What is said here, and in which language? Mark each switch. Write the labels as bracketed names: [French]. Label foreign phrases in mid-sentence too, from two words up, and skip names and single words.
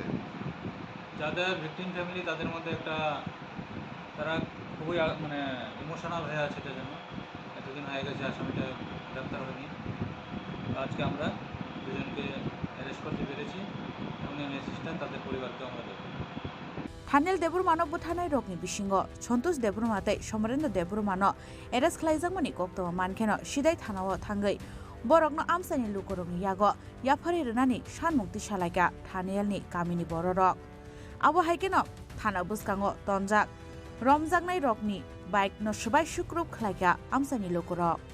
[Bangla] যাদের ভিকটিম ফ্যামিলি তাদের মধ্যে একটা তারা খুবই মানে ইমোশনাল হয়ে আছে এটার জন্য এতদিন হয়ে গেছে আসামিটা গ্রেপ্তার হয়নি আজকে আমরা দুজনকে অ্যারেস্ট করতে পেরেছি এবং মেসেজটা তাদের পরিবারকে আমরা দেবো [Kok Borok] थानेल देबबर्मानो बुथारनाय रगनि बिसिंग सन्तोष देबबर्माते समरेन्द्र देबबर्मानो एरेस्ट खालायजाकमनि कक्तमा मानखेनो सिदाय थानाव थांगै बरकनो आमसाइनि लुकरंनि यागो याफारि रोनानि सानमुक्ति सालायगा थानेलनि गामिनि बररक आबो हायकेनो थाना बुसकांगो तनजाक रमजाकनाय रगनि बाइक न सुबाय सुक्रुब खालायगा आमसाइनि लुकरक